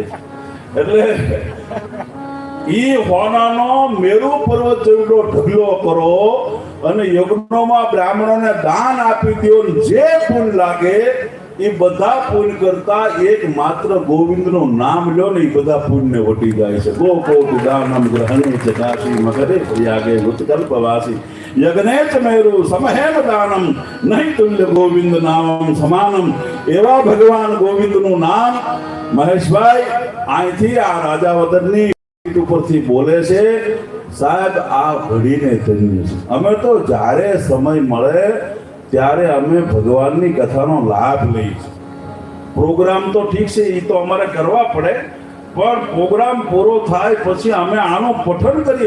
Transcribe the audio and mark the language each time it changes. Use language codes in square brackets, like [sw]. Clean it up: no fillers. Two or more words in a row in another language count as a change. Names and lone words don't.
[gu] એટલે ઈ હોનાનો મેરુ પર્વત જેવડો ઢગલો કરો અને યજ્ઞોમાં બ્રાહ્મણોને દાન આપી દો, જે પુણ્ય લાગે એ બધા પુણ્ય કરતા એક માત્ર ગોવિંદનું નામ લ્યો ને એ બધા પુણ્ય વટી જાય છે। [sa] ગો કોટિ દાનમ ગ્રહણે ચ કાશી મકરે પ્રયાગે ઉત્કલ્પવાસી यज्ञे च मेरु समहेम दानम नहीं तुल्य गोविंद नामम समानम। [gu] એવા ભગવાન गोविंदનું નામ મહેશભાઈ અહીંથી આ રાજાવદરની ઉપરથી બોલે છે। સાહેબ આ ઘડીને ધન્ય છે। અમે તો જ્યારે સમય મળે ત્યારે અમે ભગવાનની કથાનો લાભ લઈએ છીએ। પ્રોગ્રામ તો ઠીક છે, એ તો અમારે કરવા પડે, પણ પ્રોગ્રામ પૂરો થાય પછી અમે આનું પઠન કરીએ।